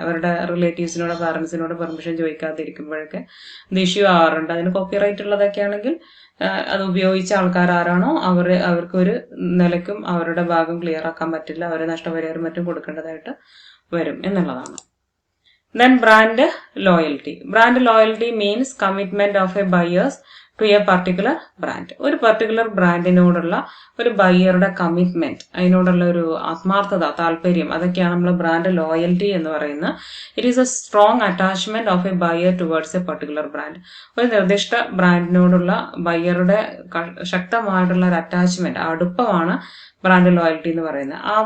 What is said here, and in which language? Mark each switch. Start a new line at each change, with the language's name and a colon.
Malayalam: അവരുടെ റിലേറ്റീവ്സിനോട് പാരന്റ്സിനോട് പെർമിഷൻ ചോദിക്കാതിരിക്കുമ്പോഴൊക്കെ ഇത് ഇഷ്യൂ ആവാറുണ്ട്. അതിന് കോപ്പിറൈറ്റ് ഉള്ളതൊക്കെ ആണെങ്കിൽ അത് ഉപയോഗിച്ച ആൾക്കാർ ആരാണോ അവർക്ക് ഒരു നിലയ്ക്കും അവരുടെ ഭാഗം ക്ലിയർ ആക്കാൻ പറ്റില്ല. അവരെ നഷ്ടപരിഹാരം മറ്റും കൊടുക്കേണ്ടതായിട്ട് വരും എന്നുള്ളതാണ്.
English: Then brand loyalty. Brand loyalty means commitment of a buyers to a particular brand.
Malayalam: ഒരു പർട്ടിക്കുലർ ബ്രാൻഡിനോടുള്ള ഒരു ബയ്യറുടെ കമ്മിറ്റ്മെന്റ്, അതിനോടുള്ള ഒരു ആത്മാർത്ഥത, താല്പര്യം, അതൊക്കെയാണ് നമ്മൾ ബ്രാൻഡ് ലോയൽറ്റി എന്ന് പറയുന്നത്.
English: It is a strong attachment of a buyer towards a particular brand.
Malayalam: ഒരു നിർദ്ദിഷ്ട ബ്രാൻഡിനോടുള്ള ബയ്യറുടെ ശക്തമായിട്ടുള്ള ഒരു അറ്റാച്ച്മെന്റ്, അടുപ്പമാണ് ബ്രാൻഡ് ലോയൽറ്റി എന്ന് പറയുന്നത്.